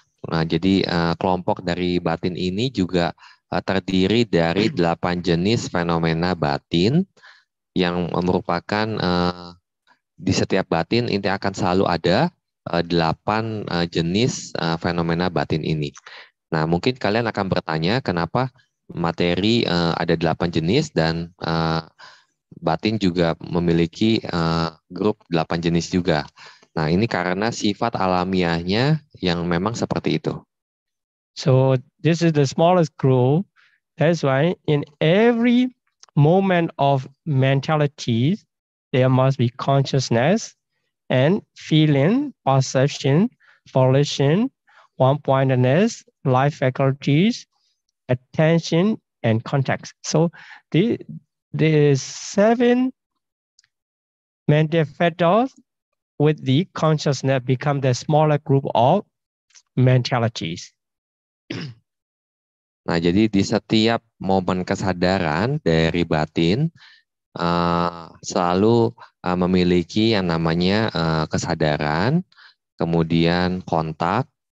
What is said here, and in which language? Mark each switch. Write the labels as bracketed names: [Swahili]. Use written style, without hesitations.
[Indonesian] Nah, jadi kelompok dari batin ini juga terdiri dari 8 jenis fenomena batin yang merupakan di setiap batin ini akan selalu ada 8 jenis fenomena batin ini. Nah, mungkin kalian akan bertanya kenapa materi ada 8 jenis dan batin juga memiliki grup 8 jenis juga. Nah, ini karena sifat alamiahnya yang memang seperti itu. [English] So this is the smallest group. That's why in every moment of mentality, there must be consciousness and feeling, perception, volition, one-pointedness, life faculties, attention, and context. So the 7 mental factors with the consciousness become the smaller group of mentalities. [Indonesian] Nah, jadi di setiap momen kesadaran dari batin selalu memiliki yang namanya kesadaran, kemudian kontak,